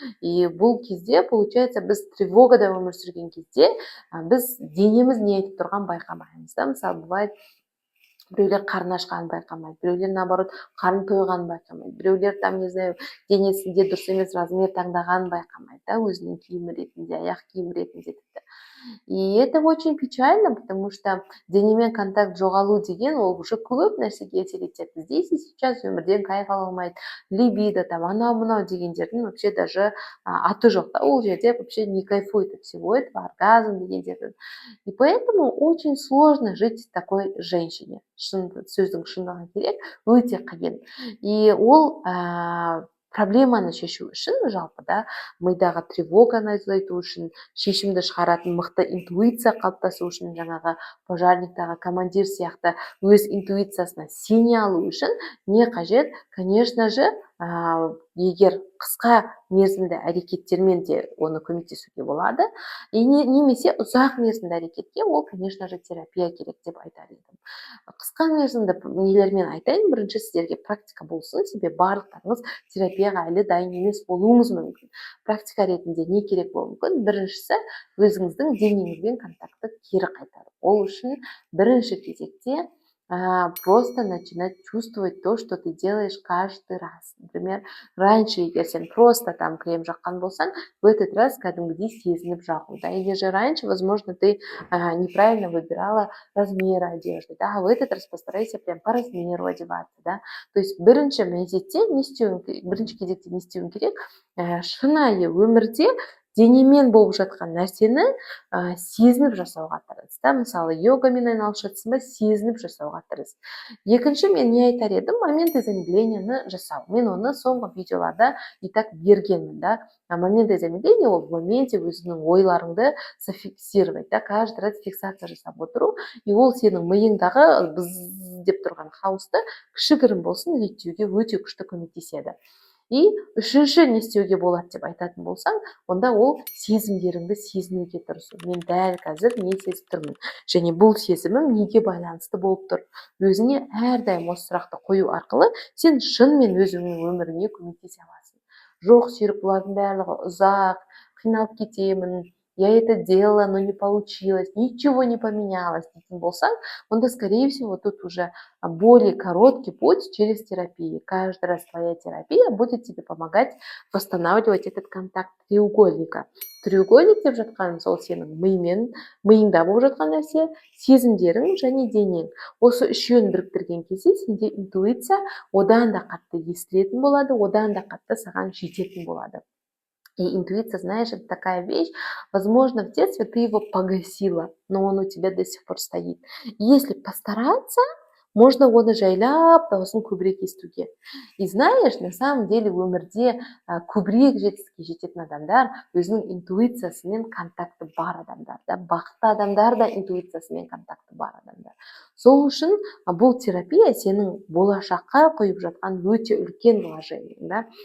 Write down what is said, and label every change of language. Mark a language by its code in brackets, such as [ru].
[kk] И бұл кезде, получается, біз тревогада өмір сүрген кезде, біз денеміз не айтып тұрған байқамаймыз, да. Мысалы, бывает, біреулер қарны ашқанын байқамайды, біреулер наоборот қарны тойғанын байқамайды, біреулер там, не знаю, денесінде дұрыс емес размер таңдағанын байқамайды, да, өзінің киімі ретінде, аяқ киімі ретінде тіпті. [ru] И это очень печально, потому что [kk] денемен контакт жоғалу деген ол уже көп нәрсеге әсер етеді. [ru] Здесь и сейчас [kk] өмірден кайф ала алмайды, либидо, там, анау мынау дегендердің вообще даже аты жоқ, да, ол жерде вообще [ru] не кайфует от всего этого, [kk] оргазм дегендердің. [ru] И поэтому очень сложно жить с такой женщине. [kk] Сөздің шындығы керек, өте қиын. И ол проблеманы шешу үшін, жалпы, да, мидағы тревоганы азайту үшін, шешімді шығаратын мықты интуиция қалыптасу үшін, жаңағы пожарниктағы командир сияқты өз интуициясына сене алу үшін не қажет? [ru] Конечно же, [kk] егер қысқа мерзімді әрекеттермен де оны көмектесуге болады, немесе ұзақ мерзімді әрекетке ол, конечно же, терапия керек деп айтар едім. Қысқа мерзімді нелермен айтайын, бірінші сіздерге практика болсын, себебі барлықтарыңыз терапияға әлі дайын емес болуыңыз мүмкін. Практика ретінде не керек болуы мүмкін? Біріншісі, өзіңіздің денеңізбен контактты кері қайтару. Ол үшін бірінші кезекте [ru] просто начинать чувствовать то, что ты делаешь каждый раз. [kk] Например, раньше, егер сен просто там крем жаққан болсаң, [ru] в этот раз [kk] кәдімгідей сезініп жағу, да. [ru] Или же раньше, возможно, ты неправильно выбирала размеры одежды, да, а в этот раз постарайся прям по размеру одеваться, да. То есть [kk] бірінші кезекте не істеуің керек? Шынайы өмірде денемен болып жатқан нәрсені сезініп жасауға тырыс. Мысалы, йогамен айналысып жатсың ба, сезініп жасауға тырыс. Екінші, мен не айтар едім, момент замедлениені жасау. Мен оны соңғы видеоларда и так бергенмін, да. [ru] Момент замедления [kk] ол в моменте өзіңнің ойларыңды зафиксировать, да, каждый раз фиксация жасап отыру, и ол сенің миыңдағы быз деп тұрған хаосты кішігірім болсын реттеуге өте күшті көмектеседі. И үшінші не істеуге болады деп айтатын болсаң, онда ол сезімдеріңді сезінуге тырысу. Мен дәл қазір не сезіп тұрмын, және бұл сезімім неге байланысты болып тұр. Өзіңе әрдайым осы сұрақты қою арқылы сен шынымен өзіңнің өміріңе көмектесе аласың. Жоқ, Серік, бұлардың барлығы ұзақ, қиналып кетемін, [ru] я это делала, но не получилось, ничего не поменялось [kk] дейтін болсаң, онда, [ru] скорее всего, тут уже более короткий путь через терапию. Каждый раз твоя терапия будет тебе помогать восстанавливать этот контакт треугольника. [kk] Треугольник деп жатқаным сол сенің миыңда болып жатқан нәрсе, сезімдерің және денең. Осы үшеуін біріктірген кезде сенде интуиция одан да қатты естілетін болады, одан да қатты саған жететін болады. [ru] И интуиция, знаешь, это такая вещь, возможно, в детстве ты его погасила, но он у тебя до сих пор стоит. Если постараться, можно [kk] оны жайлап дауысын көбірек естуге. [ru] И знаешь, на самом деле [kk] өмірде көбірек жетістікке жететін адамдар өзінің интуициясымен контакты бар адамдар, да, бақытты адамдар да интуициясымен контакты бар адамдар. Сол үшін бұл терапия сенің болашаққа қойып жатқан өте үлкен вложение, да.